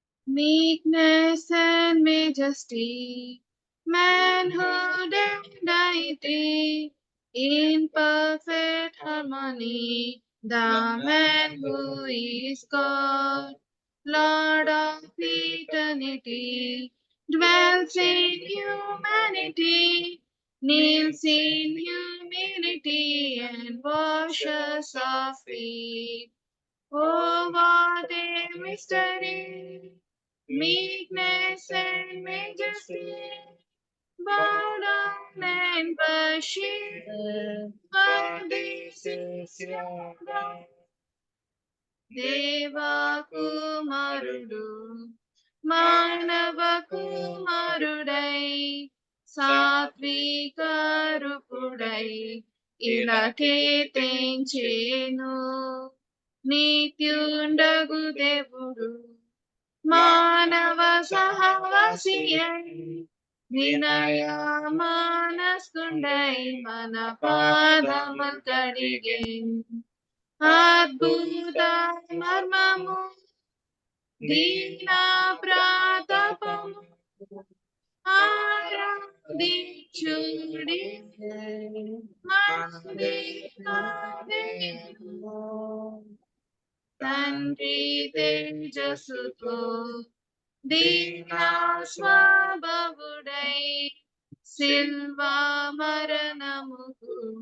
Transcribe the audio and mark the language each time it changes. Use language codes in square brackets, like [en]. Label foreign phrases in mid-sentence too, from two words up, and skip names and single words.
[en] meekness and majesty, manhood and deity, in perfect harmony, the man who is God, Lord of eternity, dwells in humanity, kneels in humility, and washes our feet. Oh, what a mystery! Meekness and majesty, bow down and worship, for this is your God. [te] దేవ కుమారుడు మానవ కుమారుడై సాత్విక రూపుడై ఇలకే తెంచెను నిత్యుండగు దేవుడు, మానవ సహవాసియై వినయ మానస్కుండై మన పాదముల్ కడిగే అద్భుత మర్మము దీన ప్రాతపము ఆరాధించుడి మనదేవాదేవు తండ్రి తేజస్సుతో దీనా స్వభావుడై సిల్వా మరణముకు